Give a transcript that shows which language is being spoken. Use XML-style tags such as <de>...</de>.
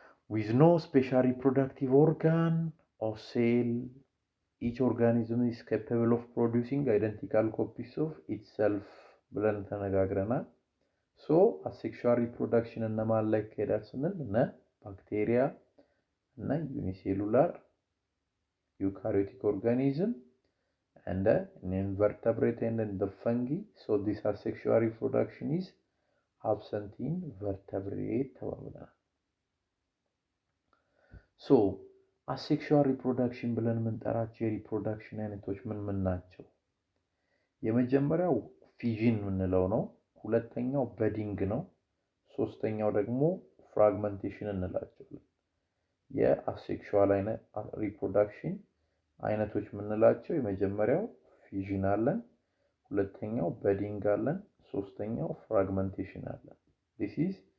<en>with no special reproductive organ or cell, each organism is capable of producing identical copies of itself</en> <am>ብለን ተነጋግረናል።</am> <en>so asexual reproduction</en> <am>እነማን ላይ ይካሄዳል ስንል እነ ባክቴሪያ እና ዩኒሴሉላር</am> <en>eukaryotic organism and an invertebrate and the fungi. So this asexual reproduction is absent in vertebrate</en> <am>ተባብለናል። so asexual reproduction ብለን የምንጠራቸው የሪፕሮዳክሽን አይነቶች ምን ናቸው? የመጀመሪያው ፊዥን የምንለው ነው። ሁለተኛው በዲንግ ነው። ሶስተኛው ደግሞ ፍራግመንቴሽን እንላቸዋለን። የአሴክሹዋል ሪፕሮዳክሽን አይነቶች የምንላቸው የመጀመሪያው ፊዥን አለን፣ ሁለተኛው በዲንግ አለን፣ ሶስተኛው ፍራግመንቴሽን አለን። this is</am>